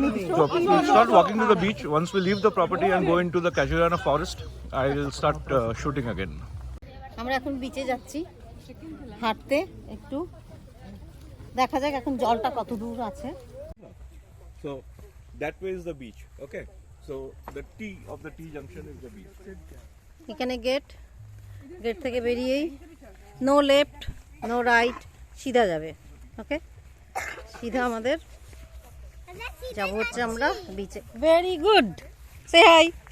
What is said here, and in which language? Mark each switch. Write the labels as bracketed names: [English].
[English] So we'll start walking to the beach. Once we leave the property and go into the Casuarina forest, I will start shooting again. [Bangla] আমরা এখন বিচে যাচ্ছি হাঁটতে, একটু দেখা যাক এখন জলটা কত দূর আছে। [English] So that way is the beach. Okay. So the T of the T junction is the beach. [Bangla] এখানে গেট থেকে বেরিয়েই নো লেফট নো রাইট, সিধা যাবে। ওকে, সিধা আমাদের যাব হচ্ছে আমরা বিচে। [English] Very good, say hi.